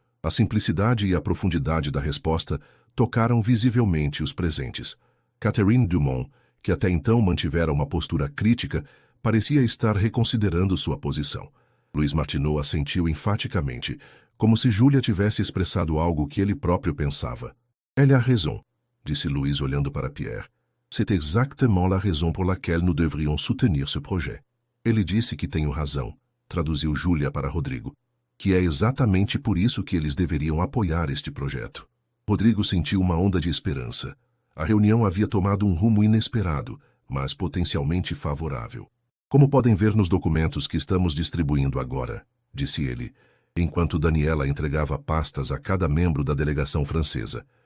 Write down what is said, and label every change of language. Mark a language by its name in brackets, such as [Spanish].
[Portuguese] A simplicidade e a profundidade da resposta tocaram visivelmente os presentes. Catherine Dumont, que até então mantivera uma postura crítica, parecia estar reconsiderando sua posição. Louis Martineau assentiu enfaticamente, como se Júlia tivesse expressado algo que ele próprio pensava. [French] Elle a raison, [Portuguese] disse Louis olhando para Pierre. [French] C'est exactement la raison pour laquelle nous devrions soutenir ce projet. [Portuguese] Ele disse que tenho razão, traduziu Júlia para Rodrigo, que é exatamente por isso que eles deveriam apoiar este projeto. Rodrigo sentiu uma onda de esperança. A reunião havia tomado um rumo inesperado, mas potencialmente favorável. Como podem ver nos documentos que estamos distribuindo agora, disse ele, enquanto Daniela entregava pastas a cada membro da delegação francesa.